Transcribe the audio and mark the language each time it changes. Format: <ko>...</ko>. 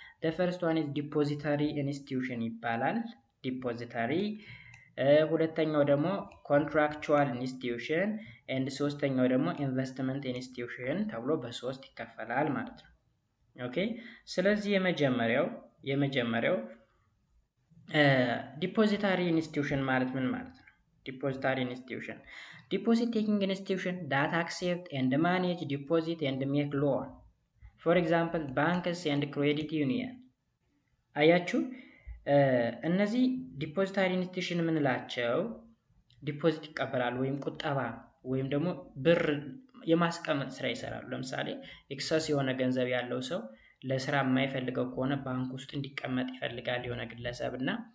<en>the first one is depository institution</en> <am>ይባላል። ዲፖዚታሪ ሁለተኛው ደግሞ ኮንትራክቹዋል ኢንስቲትዩሽን and ሶስተኛው ደግሞ ኢንቨስትመንት ኢንስቲትዩሽን ተብሎ በሶስት ይከፈላል ማለት ነው። ኦኬ ስለዚህ የመጀመሪያው ዲፖዚታሪ ኢንስቲትዩሽን ማለት ምን ማለት ነው?</am> <en>ዲፖዚታሪ ኢንስቲትዩሽን deposit taking institution that accept and manage deposit and make loan. for example banks and credit union.</en> <am>አያችሁ እነዚህ ዲፖዚታሪ ኢንስቲትዩሽን የምንላቸው ዲፖዚት ይቀበላሉ ወይም ቁጠባ ወይም ደግሞ ብር የማስቀመጥ ስራ ይሰራሉ። ለምሳሌ ኤክሰስ የሆነ ገንዘብ ያለው ሰው ለስራ የማይፈልገው ከሆነ ባንክ ውስጥ እንዲቀመጥ ይፈልጋል የሆነ ግለሰብ እና</am>